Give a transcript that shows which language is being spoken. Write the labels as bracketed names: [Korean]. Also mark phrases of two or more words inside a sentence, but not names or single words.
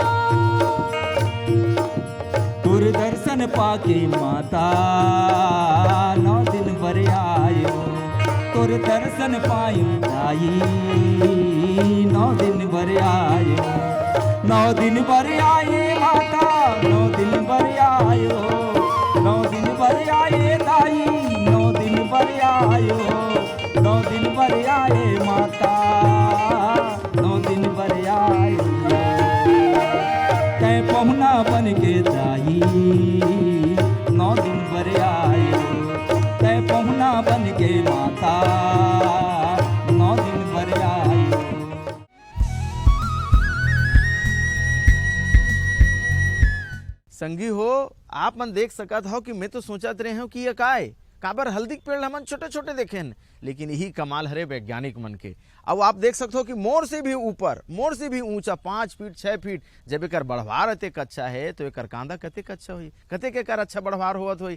[Chhattisgarhi] तुर दर्शन पाके माता 9 दिन भर आयो तुर दर्शन पायो दाई 9 दिन भर आयो 9 दिन भर आए माता 9 दिन भर आयो 9 दिन भर आए दाई 9 दिन भर आयो 9 दिन भर आए माता 9 दिन भर आयो कै पहुना बन के दाई 9 दिन भर आयो कै पहुना बन के माता 9 दिन भर आयो। संगी हो आप मन देख सकत हो कि मैं तो सोचत रहे हूँ कि ये काय काबर हल्दी के पेड़ हमन छोटे छोटे देखेन, लेकिन यही कमाल हरे वैज्ञानिक मन के। अब आप देख सकते हो कि मोर से भी ऊपर, मोर से भी ऊंचा 5 फीट 6 फीट जब एक बढ़वार अतेक अच्छा है तो एक कांदा कतेक अच्छा हुई, कतेक एक अच्छा बढ़वार होवत हुई।